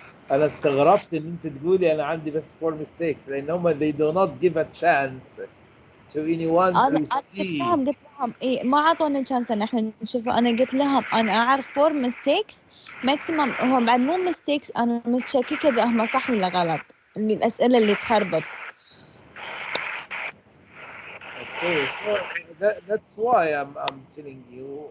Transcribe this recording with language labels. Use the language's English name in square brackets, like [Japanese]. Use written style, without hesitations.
[Arabic] أنا استغربت إن أنت تقولي أنا عندي بس 4 mistakes، لأن هم [English] they do not give a chance to anyone to see. [Arabic] قلت لهم إيه ما عطونا chance إن إحنا نشوفه. أنا قلت لهم أنا أعرف [English] 4 mistakes maximum، [Arabic] هم بعد مو mistakes، أنا متشككة إذا هم صح ولا غلط، الأسئلة اللي تخربط. [English] Okay, so that's why I'm telling you.